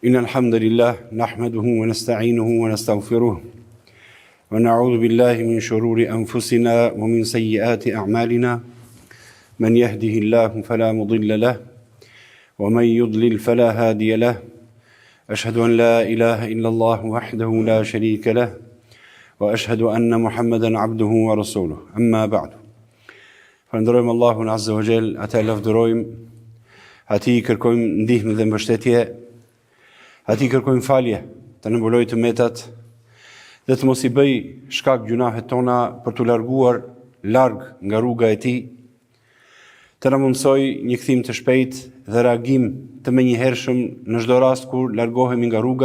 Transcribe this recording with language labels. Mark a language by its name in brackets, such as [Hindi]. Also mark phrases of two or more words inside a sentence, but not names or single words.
[Arabic] إن الحمد لله نحمده ونستعينه ونستغفره ونعوذ بالله من شرور أنفسنا ومن سيئات أعمالنا من يهده الله فلا مضل له ومن يضلل فلا هادي له أشهد أن لا إله إلا الله وحده لا شريك له وأشهد أن محمدا عبده ورسوله أما بعد [Albanian] فندرojmë Allahun [Arabic] عز وجل, [Albanian] ata lavdërojmë, atij kërkojmë ndihmë dhe mbështetje, atij kërkojmë falje, të na mbulojë të metat dhe të mos I bëj shkak gjunahet tona për të larguar larg nga rruga e tij, të na mundsoj një kthim të shpejt dhe reagim të menjëhershëm në çdo rast kur largohemi nga rruga.